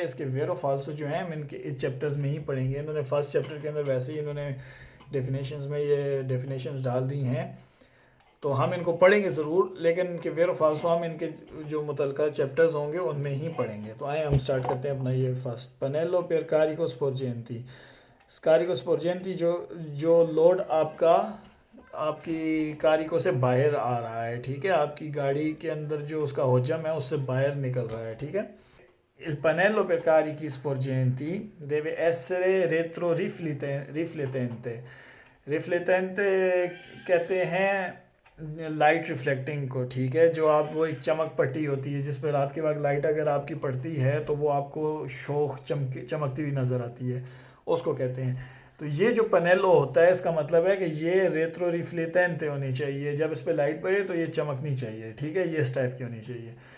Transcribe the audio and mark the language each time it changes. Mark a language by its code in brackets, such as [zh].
[hi] इसके वेरो फाल्सो जो हैं हम इनके इस चैप्टर्स में ही पढ़ेंगे। इन्होंने फर्स्ट चैप्टर के अंदर वैसे ही इन्होंने डेफिनेशंस में ये डेफिनेशंस डाल दी हैं, तो हम इनको पढ़ेंगे ज़रूर, लेकिन इनके वेरो फाल्सो हम इनके जो मुतलका चैप्टर्स होंगे उनमें ही पढ़ेंगे। तो आए हम स्टार्ट करते हैं अपना ये फर्स्ट पनेलो पेर कारिको स्पोर्जेंटी। कारिको स्पोर्जेंटी जो लोड आपकी कारिको से बाहर आ रहा है, ठीक है, आपकी गाड़ी के अंदर जो उसका हजम है उससे बाहर निकल रहा है, ठीक है। [it] Il pannello per carichi sporgenti deve essere retroriflettente। [hi] रिफ्लेटेंटे कहते हैं लाइट रिफ्लेक्टिंग को, ठीक है, जो आप वो एक चमक पट्टी होती है जिस पर रात के वक्त लाइट अगर आपकी पड़ती है तो वो आपको शोख चमकती हुई नज़र आती है, उसको कहते हैं। तो ये जो पनेलो होता है इसका मतलब है कि ये रेट्रो रिफ्लेटेंट होनी चाहिए, जब इस पर लाइट पड़े तो ये चमकनी चाहिए, ठीक है, ये इस टाइप की होनी चाहिए।